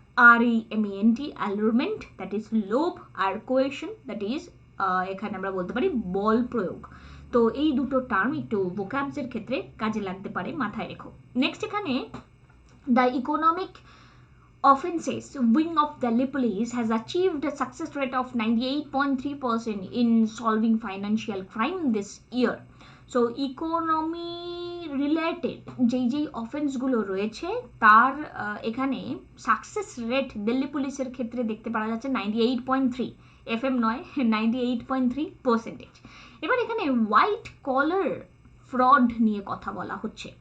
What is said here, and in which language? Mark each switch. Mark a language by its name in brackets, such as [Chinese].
[Bangla] ALLUREMENT, অ্যালুরমেন্ট that is লোভ, আর question that is এখানে আমরা বলতে পারি বল প্রয়োগ। তো এই দুটো টার্ম একটু ভোকাবসের ক্ষেত্রে কাজে লাগতে পারে, মাথায় রেখো। [English] Next এখানে the economic offenses wing of Delhi police has achieved a success rate of 98.3% in solving financial crime this year. So economy related [Bangla] যেই অফেন্সগুলো রয়েছে তার এখানে সাকসেস রেট দিল্লি পুলিশের ক্ষেত্রে দেখতে পাওয়া যাচ্ছে 98.3, FM নয়, 98.3%। এবার এখানে হোয়াইট কলার ফ্রড নিয়ে কথা বলা হচ্ছে।